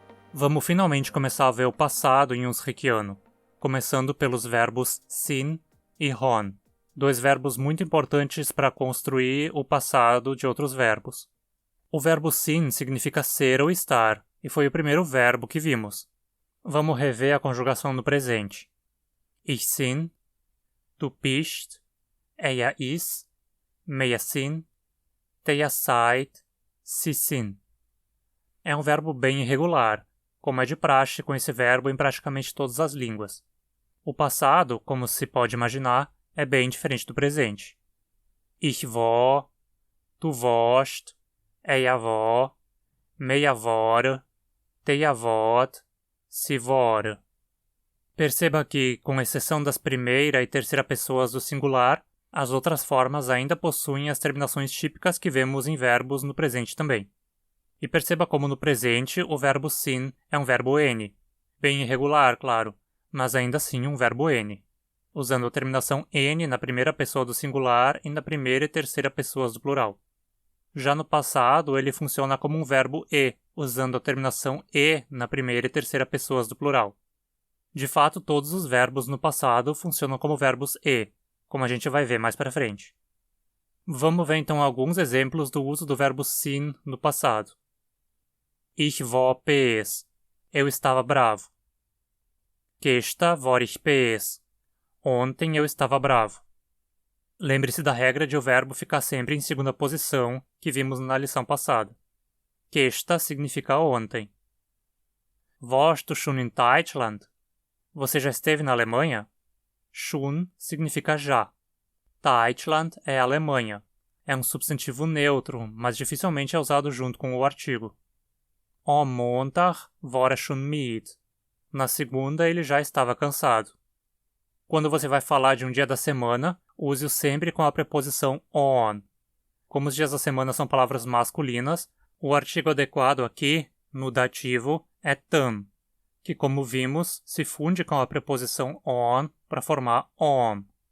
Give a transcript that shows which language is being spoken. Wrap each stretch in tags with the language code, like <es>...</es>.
<pt>Vamos finalmente começar a ver o passado em Unsrichiano, começando pelos verbos sin e hon, dois verbos muito importantes para construir o passado de outros verbos. O verbo sin significa ser ou estar, e foi o primeiro verbo que vimos. Vamos rever a conjugação no presente.</pt> <de>Ich sin, du bist, er ist, wir sind, ihr seid, sie sind.</de> <pt>É um verbo bem irregular, como é de praxe com esse verbo em praticamente todas as línguas. O passado, como se pode imaginar, é bem diferente do presente.</pt> <de>Ich war, du warst, er war, wir war, ihr wart, sie war.</de> <pt>Perceba que, com exceção das primeira e terceira pessoas do singular, as outras formas ainda possuem as terminações típicas que vemos em verbos no presente também. E perceba como no presente o verbo sin é um verbo N. Bem irregular, claro, mas ainda assim um verbo N, usando a terminação N na primeira pessoa do singular e na primeira e terceira pessoas do plural. Já no passado, ele funciona como um verbo E, usando a terminação E na primeira e terceira pessoas do plural. De fato, todos os verbos no passado funcionam como verbos E, como a gente vai ver mais para frente. Vamos ver então alguns exemplos do uso do verbo sin no passado.</pt> <de>Ich war böse.</de> <pt>Eu estava bravo.</pt> <de>Gestern war ich böse.</de> <pt>Ontem eu estava bravo. Lembre-se da regra de o verbo ficar sempre em segunda posição, que vimos na lição passada. Gestern significa ontem.</pt> <de>Warst du schon in Deutschland?</de> <pt>Você já esteve na Alemanha? Schon significa já. Deutschland é Alemanha. É um substantivo neutro, mas dificilmente é usado junto com o artigo.</pt> <de>Am Montag war er schon müde.</de> <pt>Na segunda, ele já estava cansado. Quando você vai falar de um dia da semana, use-o sempre com a preposição on. Como os dias da semana são palavras masculinas, o artigo adequado aqui, no dativo, é tam, que, como vimos, se funde com a preposição on para formar on.</pt>